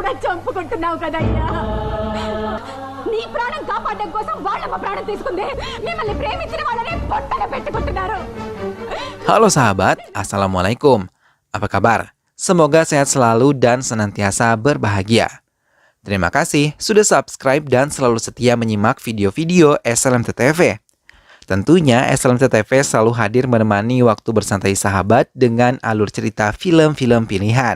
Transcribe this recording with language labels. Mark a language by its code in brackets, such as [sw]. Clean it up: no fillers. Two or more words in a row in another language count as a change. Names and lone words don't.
[te] చంపుకుంటున్నావు కదయ్యా. నీ ప్రాణం కాపాడడం కోసం వాళ్ళమ్మ ప్రాణం తీసుకుంది. మిమ్మల్ని ప్రేమించిన వాళ్ళని పొట్టన పెట్టుకుంటున్నారు. [id] Halo sahabat, Assalamualaikum. Apa kabar? Semoga sehat selalu dan senantiasa berbahagia. Terima kasih sudah subscribe dan selalu setia menyimak video-video SLMT TV. Tentunya SLMT TV selalu hadir menemani waktu bersantai sahabat dengan alur cerita film-film pilihan.